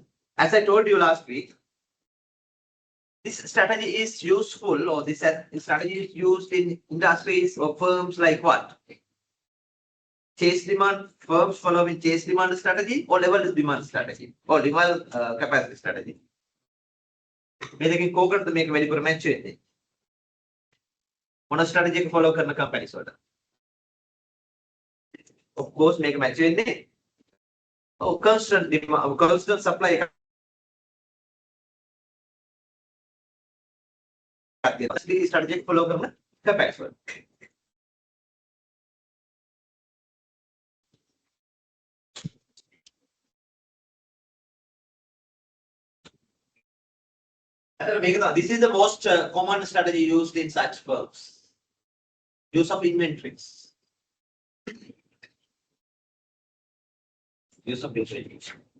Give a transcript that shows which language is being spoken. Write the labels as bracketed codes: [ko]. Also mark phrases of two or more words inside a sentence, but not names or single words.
[en] As I told you last week, this strategy is useful, or this strategy is used in industries or firms like what? Chase demand, firms following chase demand strategy or level demand strategy or level capacity strategy. [si] මේ දෙකෙන් කෝකටද මේක වැඩිපුර මැච් වෙන්නේ? මොන ස්ට්‍රැටජි එක ෆලෝ කරන කම්පැනිස් වලට? [en] Of course [si] මේක මැච් වෙන්නේ [en] constant supply [si] එකක් තියෙනවා. ස්ට්‍රැටජි එක ෆලෝ කරන කම්පැනිස් වලට. [en] This is the most common strategy used in such firms. Use of inventories. Use of inventories.